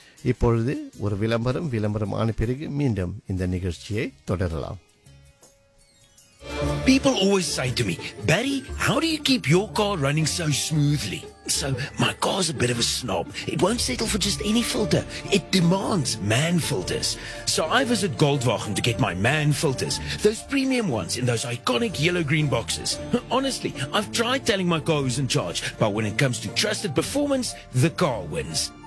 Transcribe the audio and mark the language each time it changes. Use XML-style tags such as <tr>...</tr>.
<ta>இப்பொழுது ஒரு விளம்பரம். விளம்பரம் ஆன பிறகு மீண்டும் இந்த நிகழ்ச்சியை தொடரலாம்.</ta> <en>People always say to me, Barry, how do you keep your car running so smoothly? So my car's a bit of a snob. It won't settle for just any filter. It demands man filters. So I visit Goldwagen to get my man filters. Those premium ones in those iconic yellow-green boxes. Honestly, I've tried telling my car who's in charge, but when it comes to trusted performance, the car wins.</en>